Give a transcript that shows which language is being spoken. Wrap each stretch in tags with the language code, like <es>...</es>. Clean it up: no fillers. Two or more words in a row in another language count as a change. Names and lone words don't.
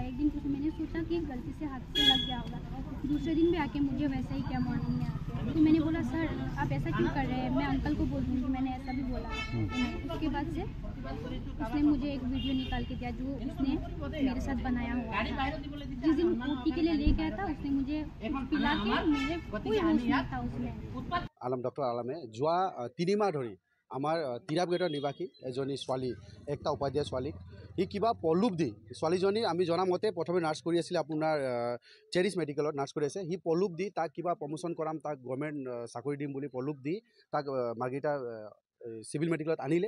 <hi>एक दिन कुछ मैंने सोचा कि गलती से हाथ से लग गया होगा। दूसरे दिन भी आके मुझे वैसा ही क्या मॉर्निंग में आके तो मैंने बोला सर आप ऐसा क्यों कर रहे हैं, मैं अंकल को बोल दूँगी, मैंने ऐसा भी बोला। उसके बाद से उसने मुझे एक वीडियो निकाल के दिया जो उसने मेरे साथ बनाया हुआ था। जिस दिन ओटी के लिए ले गया था उसने मुझे पिला के, मेरे कोई होश नहीं था उसमें।</hi> <as>ডক্টৰ আলমে যোৱা 3 মাহ ধৰি আমাৰ তিৰাপ গেটৰ নিবাসী এজনী ছোৱালী, একটা উপাধ্যায় ছোৱালীক সি কিবা পলুপ দি, ছোৱালীজনী আমি জনা মতে প্ৰথমে নাৰ্ছ কৰি আছিলে আপোনাৰ চেৰিছ মেডিকেলত নাৰ্ছ কৰি আছে। সি পলুপ দি তাক কিবা প্ৰমোশ্যন কৰাম, তাক গভৰ্ণমেণ্ট চাকৰি দিম বুলি পলুপ দি তাক মাৰ্ঘেৰিটা চিভিল মেডিকেলত আনিলে।</as>